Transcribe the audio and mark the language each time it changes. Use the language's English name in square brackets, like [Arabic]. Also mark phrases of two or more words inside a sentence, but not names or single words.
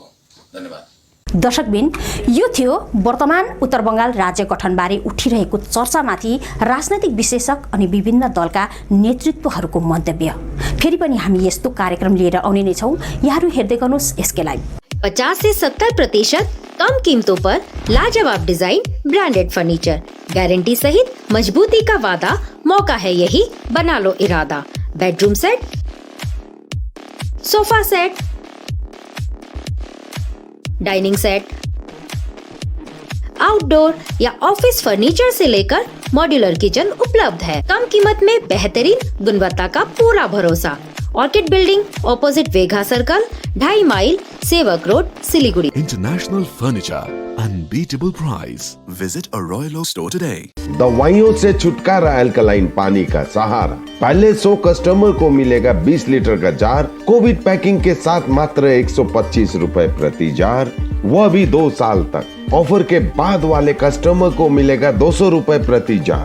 [Nepali] धन्यवाद। दर्शकबिन, यो थियो वर्तमान उत्तर बङ्गाल राज्य गठनबारे उठिरहेको चर्चामाथि राजनैतिक विश्लेषक अनि विभिन्न दलका नेतृत्वहरूको मन्तव्य। फेरि पनि हामी यस्तो कार्यक्रम लिएर आउने नै छौँ। यहाँहरू हेर्दै गर्नुहोस् एसके लाइभ। [Hindi] 50 से 70% कम कीमतों पर लाजवाब डिजाइन, ब्रांडेड फर्नीचर, गारंटी सहित मजबूती का वादा। मौका है यही, बना लो इरादा। बेडरूम सेट, सोफा सेट, डाइनिंग सेट, आउटडोर या ऑफिस फर्नीचर से लेकर मॉड्यूलर किचन उपलब्ध है। कम कीमत में बेहतरीन गुणवत्ता का पूरा भरोसा। ऑर्किड बिल्डिंग, ऑपोजिट वेगा सर्कल, 2.5 माइल, सेवक रोड, सिलीगुड़ी। [English] International Furniture, unbeatable price. Visit a Royal Oak store today. [Hindi] दवाइयों से छुटकारा, अल्कलाइन पानी का सहारा। पहले 100 कस्टमर को मिलेगा 20 लीटर का जार, कोविड पैकिंग के साथ मात्र 125 रुपए प्रति जार, वह भी 2 साल तक। ऑफर के बाद वाले कस्टमर को मिलेगा 200 रुपए प्रति जार।